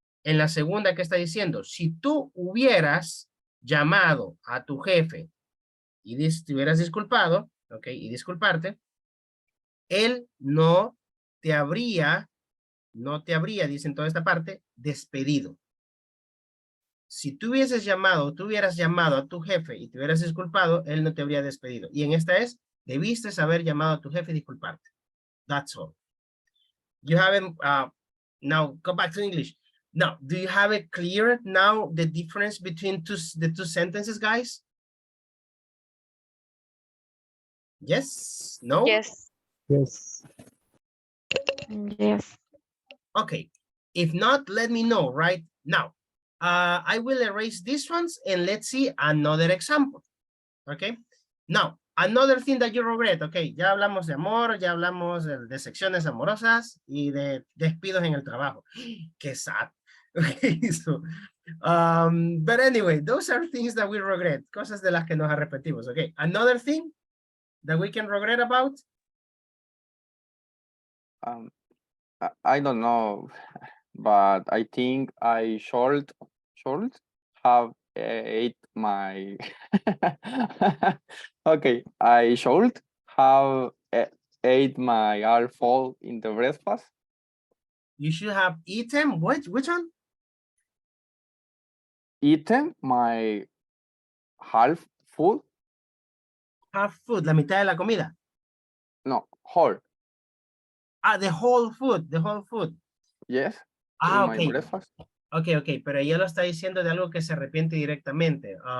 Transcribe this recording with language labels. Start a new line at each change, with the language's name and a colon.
Spanish: En la segunda, ¿qué está diciendo? Si tú hubieras llamado a tu jefe y te hubieras disculpado, ok, y disculparte, él no te habría, dice en toda esta parte, despedido. Si tú hubieras llamado a tu jefe y te hubieras disculpado, él no te habría despedido. Y en esta es, debiste haber llamado a tu jefe y disculparte.
English: That's all. You haven't, now go back to English. Now, do you have it clear now, the difference between the two sentences, guys? Yes? No? Yes. Yes. Yes. Okay. If not, let me know right now. I will erase these ones and let's see another example. Okay. Now, another thing that you regret.
Spanish: Okay, ya hablamos de amor, ya hablamos de secciones amorosas y de despidos en el trabajo. Qué sad.
English: Okay, so, but anyway, those are things that we regret.
Spanish: Cosas de las que nos arrepentimos.
English: Okay, another thing that we can regret about. I don't know, but I think I should have ate my. Okay, I should have ate my apple in the breakfast. You should have eaten, which one? Eaten my half food. Half food,
Spanish: la mitad de la comida.
English: No, whole. Ah, the whole food, the whole food. Yes. Ah, in my okay. breakfast.
Spanish: Okay, pero ella lo está diciendo de algo que se arrepiente directamente.